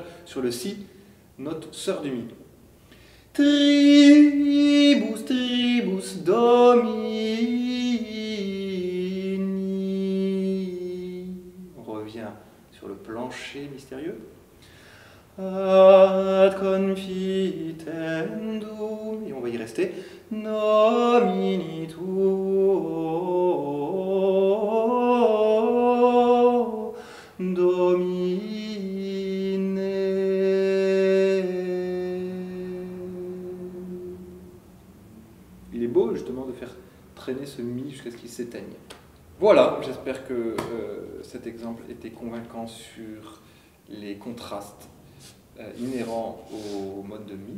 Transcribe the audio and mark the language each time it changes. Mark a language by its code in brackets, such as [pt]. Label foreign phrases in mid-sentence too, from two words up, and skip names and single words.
[fr] sur le si, note sœur du mi. [la] Tribus, tribus domini. [fr] On revient sur le plancher mystérieux. [la] Ad confitendum, [fr] et on va y rester, [la] nomini tuo, Domine. [fr] Il est beau justement de faire traîner ce mi jusqu'à ce qu'il s'éteigne. Voilà, j'espère que cet exemple était convaincant sur les contrastes inhérents au mode de mi.